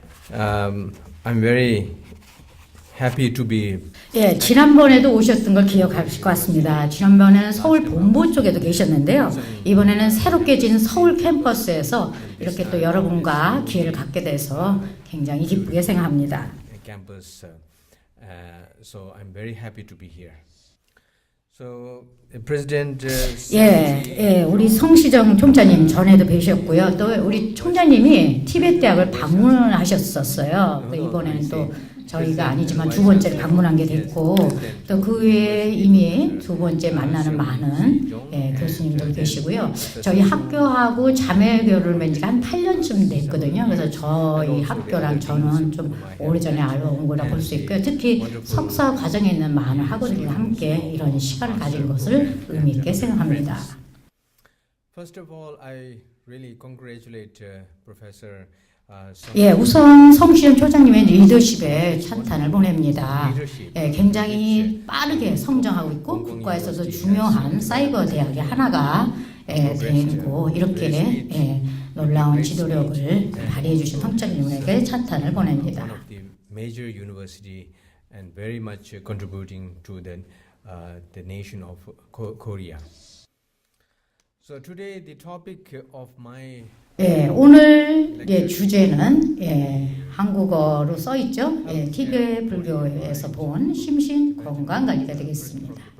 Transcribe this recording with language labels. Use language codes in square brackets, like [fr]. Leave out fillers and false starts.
[en] I'm very happy to be. [ko] 지난번에도 오셨던 걸 기억하실 것 같습니다. 지난번에는 서울 본부 쪽에도 계셨는데요. 이번에는 새롭게 진 서울 캠퍼스에서 이렇게 또 여러분과 기회를 갖게 돼서 굉장히 기쁘게 생각합니다. [en] Campus, so I'm very happy to be here. So, President. [ko] 우리 성시정 총장님 전에도 뵈셨고요. 또 우리 총장님이 티벳 대학을 방문하셨었어요. 이번에는 또 저희가 아니지만 두 번째 방문한 게 됐고, 또 그 외에 이미 두 번째 만나는 많은 교수님들 계시고요. 저희 학교하고 자매교를 맺은 지가 한 8년쯤 됐거든요. 그래서 저희 학교랑 저는 좀 오래전에 알아온 거라 볼 수 있고요. 특히 석사 과정에 있는 많은 학우들과 함께 이런 시간을 가진 것을 의미 있게 생각합니다. [en] First of all, I really congratulate Professor. [ko] 우선 성시정 총장님의 리더십에 찬탄을 보냅니다. 굉장히 빠르게 성장하고 있고 국가에서도 중요한 사이버 대학의 하나가 되고 이렇게 놀라운 지도력을 발휘해 주신 성장님에게 찬탄을 보냅니다. [en] Major university and very much contributing to the nation of Korea. So today the topic of my [ko] 오늘 주제는 한국어로 써 있죠. 티베트 불교에서 본 심신 건강 관리가 되겠습니다.